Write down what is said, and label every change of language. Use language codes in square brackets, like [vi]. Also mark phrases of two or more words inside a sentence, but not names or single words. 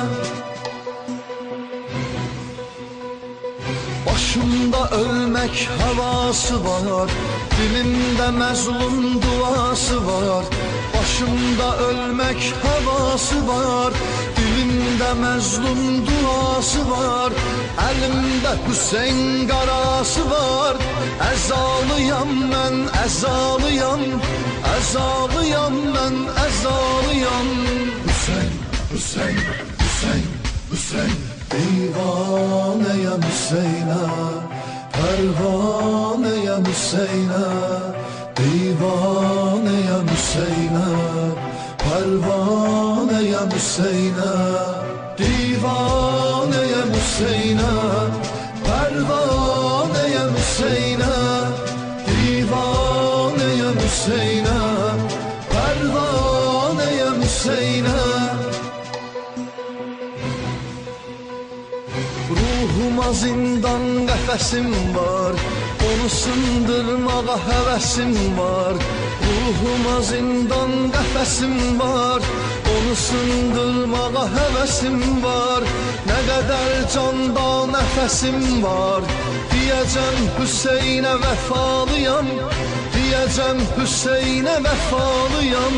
[tr] Başımda ölmek havası var, dilimde mezlum duası var. Başımda ölmek havası var, dilimde mezlum duası var. [az] Elimde Hüseyin qarası var, əzalıyam mən, əzalıyam, əzalıyam mən, əzalıyam. [tr] Hüseyin, Hüseyin, Hüseyin, Hüseyin, divaneyem Hüseyin'e, pervaneyem Hüseyin'e, divaneyem Hüseyin'e, pervaneyem Hüseyin'e, divaneyem Hüseyin'e, pervaneyem Hüseyin'e, divaneyem Hüseyin'e, pervaneyem Hüseyin'e. [az] Ruhuma zindan qəfəsim var, onu sındırmağa həvəsim var. Ruhuma zindan qəfəsim var, onu sındırmağa həvəsim var. Nə qədər canda nəfəsim var, deyəcəm Hüseynə vəfalıyam, deyəcəm Hüseynə vəfalıyam.